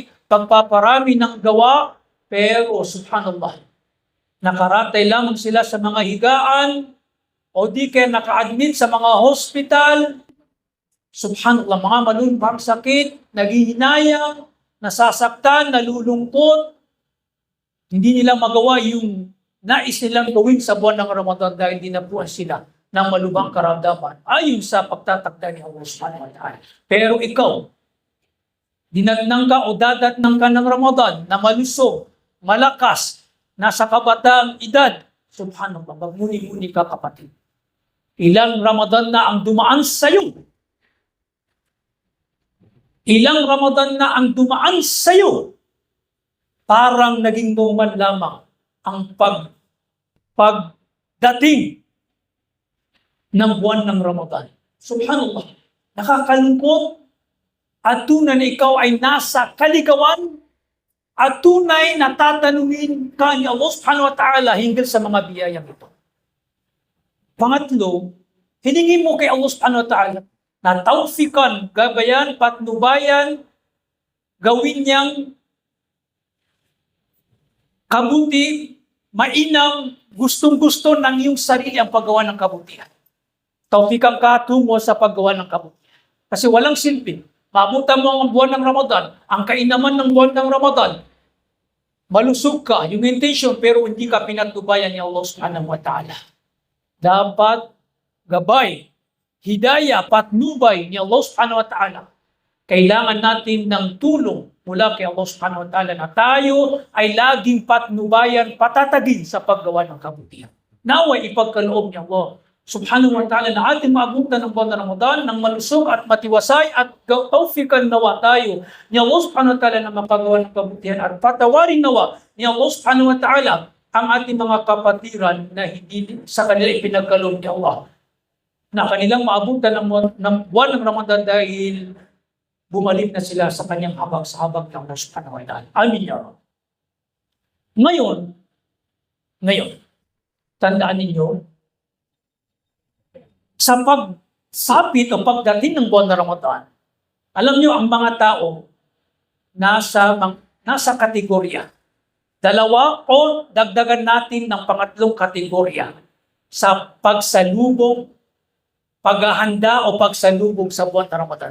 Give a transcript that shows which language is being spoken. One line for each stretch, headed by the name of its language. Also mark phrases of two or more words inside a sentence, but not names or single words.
Filipino: pagpaparami ng gawa, pero subhanallah, nakaratay lamang sila sa mga higaan, o di kaya naka-admit sa mga hospital, subhanallah, mga malubhang sakit, naghihinayang, nasasaktan, nalulungkot, hindi nila magawa yung nais nilang gawin sa buwan ng Ramadan dahil dinapuan sila ng malubhang karamdaman ayon sa pagtatakda ni Allah
Arabic: سبحانه وتعالى.
Filipino: Pero ikaw, dinatnang ka o dadatnang ka ng Ramadan na malusog, malakas, nasa kabatang edad, subhanallah, magmuni-muni ka kapatid. Ilang Ramadan na ang dumaan sa'yo. Ilang Ramadan na ang dumaan sa'yo. Parang naging normal lamang ang pagdating ng buwan ng Ramadan. Subhanallah, nakakalungkot at tunay na ikaw ay nasa kaligawan at tunay na tatanungin ka ni Allah
Arabic: سبحانه وتعالى
Filipino: hinggil sa mga biyayang ito. Pangatlo, hiningi mo kay Allah
Arabic: سبحانه وتعالى
Filipino: na tawfikan, gabayan, patnubayan, gawin niyang kabuti mainam, gustong-gusto ng iyong sarili ang paggawa ng kabutihan. Taufikan ka tungo sa paggawa ng kabutihan. Kasi walang silbi. Maabutan mo ang buwan ng Ramadan, ang kainaman ng buwan ng Ramadan, malusog ka, yung intention, pero hindi ka pinatubayan ni Allah
Arabic: سبحانه وتعالى.
Filipino: Dapat gabay, hidayah, patnubay ni Allah
Arabic: سبحانه وتعالى.
Filipino: Kailangan natin ng tulong mula kay Allah
Arabic: سبحانه وتعالى
Filipino: na tayo ay laging patnubayan, patatagin sa paggawa ng kabutihan. Naway ipagkaloob ni Allah
Arabic: سبحانه وتعالى
Filipino: na ating maabutan ng buwan ng Ramadan ng malusog at matiwasay at taufikan nawa tayo ni Allah
Arabic: سبحانه وتعالى
Filipino: na mapagawa ng kabutihan at patawarin nawa ni Allah
Arabic: سبحانه وتعالى
Filipino: ang ating mga kapatiran na hindi sa kanila ipinagkaloob ni Allah na kanilang maabutan ng buwan ng Ramadan dahil bumalik na sila sa kanyang habag sa habag ng Allah
Arabic: سبحانه وتعالى. آمين يا رب.
Filipino: Ngayon, tandaan ninyo, sa pagsapit o pagdating ng buwan ng Ramadan, alam nyo, ang mga tao nasa kategorya. Dalawa o dagdagan natin ng pangatlong kategorya sa pagsalubong, paghahanda o pagsalubong sa buwan ng Ramadan.